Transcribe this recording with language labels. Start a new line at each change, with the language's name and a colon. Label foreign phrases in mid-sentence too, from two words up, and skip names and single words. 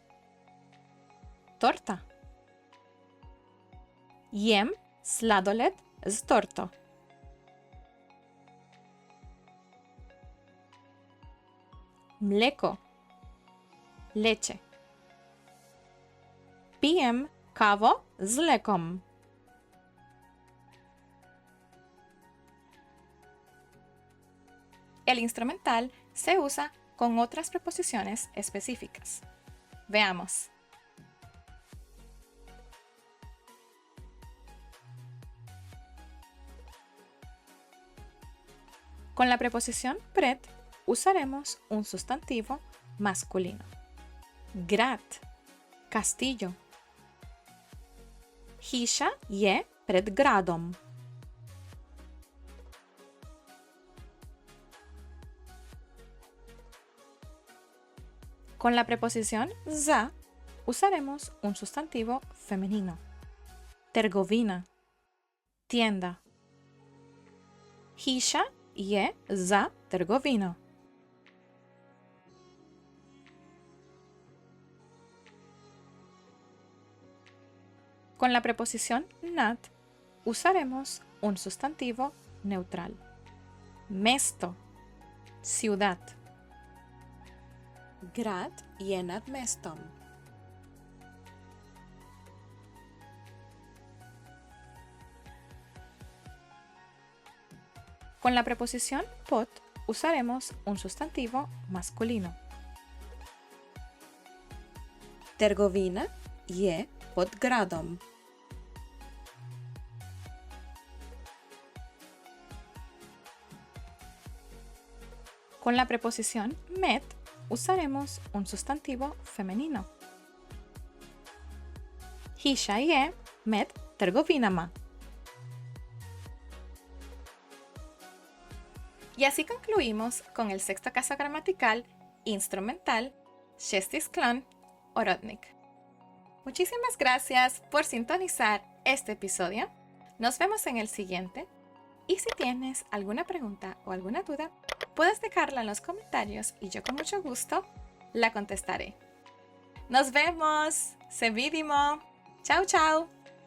Slovenian: Torta. Jem sladoled z torto. Mleko. Leche. Pijem kavo z mlekom.
Spanish: El instrumental se usa con otras preposiciones específicas. Veamos. Con la preposición pred usaremos un sustantivo masculino.
Slovenian: Grat, castillo. Hiša je pred gradom.
Spanish: Con la preposición za usaremos un sustantivo femenino.
Slovenian: Trgovina, tienda. Hiša je za trgovino.
Spanish: Con la preposición nad usaremos un sustantivo neutral.
Slovenian: Mesto, ciudad. Grad je nad mestom.
Spanish: Con la preposición pod usaremos un sustantivo masculino.
Slovenian: Trgovina je pod gradom.
Spanish: Con la preposición med usaremos un sustantivo femenino.
Slovenian: Hiša je med trgovinama.
Spanish: Y así concluimos con el sexto caso gramatical instrumental
Slovenian: šesti sklon orodnik.
Spanish: Muchísimas gracias por sintonizar este episodio. Nos vemos en el siguiente. Y si tienes alguna pregunta o alguna duda, puedes dejarla en los comentarios y yo con mucho gusto la contestaré. Nos vemos.
Slovenian: Se vidimo.
Spanish: Chao, chao.